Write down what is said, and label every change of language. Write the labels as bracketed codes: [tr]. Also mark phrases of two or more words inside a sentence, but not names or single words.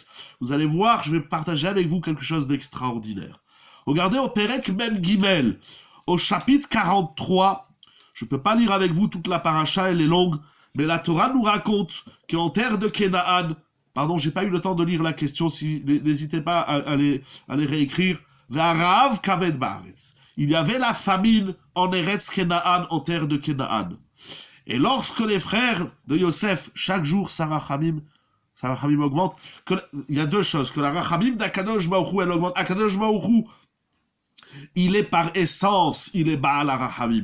[fr] Vous allez voir, je vais partager avec vous quelque chose d'extraordinaire. Regardez au [he] פרק מם גימל, [fr] au chapitre 43, je ne peux pas lire avec vous toute la paracha, elle est longue, mais la Torah nous raconte qu'en terre de Kenaan, pardon, j'ai pas eu le temps de lire la question, n'hésitez pas à les réécrire, [he] ורעב כבד בארץ. [fr] Il y avait la famine en Eretz Kenaan, en terre de Kenaan. Et lorsque les frères de Yosef, chaque jour, Sarah Hamim augmente, il y a deux choses, que la Rachamim d'Akadosh Baruch Hu, elle augmente. Akadosh Baruch Hu, il est par essence, il est [he] בעל הרחמים.